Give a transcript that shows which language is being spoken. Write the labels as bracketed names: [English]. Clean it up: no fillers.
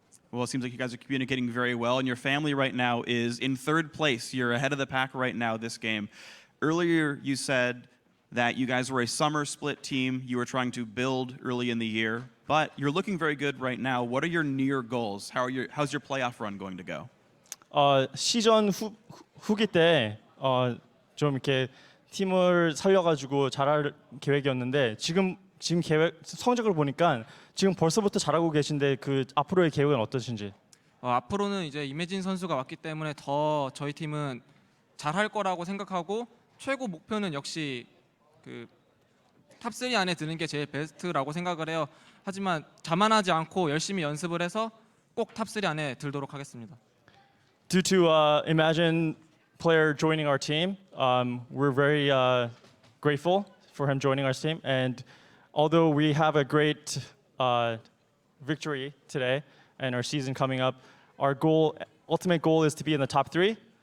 [English] Well, it seems like you guys are communicating very well, and your family right now is in third place. You're ahead of the pack right now this game. Earlier, you said that you guys were a summer split team. You were trying to build early in the year, but you're looking very good right now. What are your near goals? How's your playoff run going to go? [Korean] 시즌 후기 때 좀 이렇게 팀을 살려가지고 잘할 계획이었는데 지금 계획 성적을 보니까 지금 벌써부터 잘하고 계신데 그 앞으로의 계획은 어떠신지? 앞으로는 이제 이매진 선수가 왔기 때문에 더 저희 팀은 잘할 거라고 생각하고 최고 목표는 역시 그 탑3 안에 드는 게 제일 베스트라고 생각을 해요. 하지만 자만하지 않고 열심히 연습을 해서 꼭 탑3 안에 들도록 하겠습니다. [English] Due to Imagine player joining our team, we're very grateful for him joining our team. And although we have a great victory today and our season coming up, our ultimate goal is to be in the top 3.